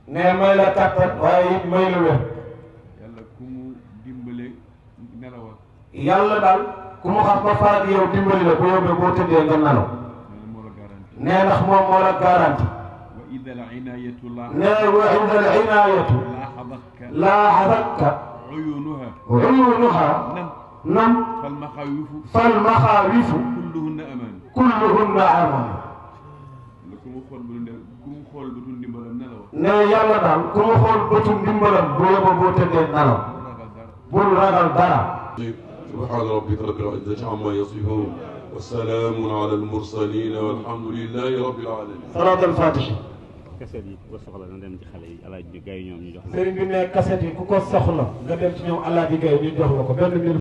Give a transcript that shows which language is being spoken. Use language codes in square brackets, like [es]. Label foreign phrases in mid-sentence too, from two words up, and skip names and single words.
[wo] ne may la kattan waaye it may la wér yàlla ku mu dimbale nelawal yàlla daal ku mu xam ba faat yow dimbali la bu yóbbee boo tëddee nga nelaw nee ndax moom moo la garanti [ar] وإذا العناية [wo] nee [ar] وإذا العناية لاحظتك عيونها نم فالمخاوف كلهن أمان [wo] nee yàlla daal ku mu xool bëtu ndimbalam bu yóbbee boo tëddee nelaw bul ragal dara [ar] سبحان ربك رب العزة عما يصفون والسلام على المرسلين والحمد لله رب العالمين صلاة الفاتحة [wo] kaset yi ku ko soxla na dem ci xale yi Alaaji Gaye ñoom ñu jox la sëriñ bi ne kaset yi ku ko soxla nga dem ci ñoom Alaaji Gaye ñu jox la ko benn